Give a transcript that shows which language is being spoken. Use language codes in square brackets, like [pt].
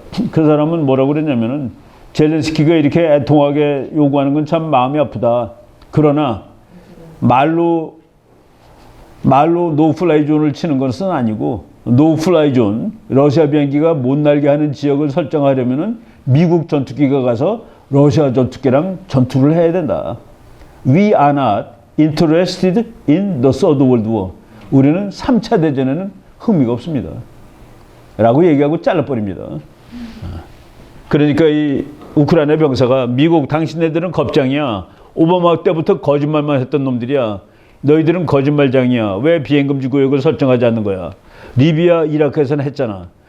[ko] 그 사람은 뭐라고 그랬냐면은 젤렌스키가 이렇게 애통하게 요구하는 건 참 마음이 아프다. 그러나 말로 노플라이 존을 치는 것은 아니고 노플라이 존, 러시아 비행기가 못 날게 하는 지역을 설정하려면은 미국 전투기가 가서 러시아 전투기랑 전투를 해야 된다. [en] We are not interested in the third world war. [ko] 우리는 3차 대전에는 흥미가 없습니다. 라고 얘기하고 잘라버립니다. 그러니까 이 우크라이나 병사가 미국 당신네들은 겁장이야. 오바마 때부터 거짓말만 했던 놈들이야. 너희들은 거짓말장이야. 왜 비행금지 구역을 설정하지 않는 거야. 리비아, 이라크에서는 했잖아.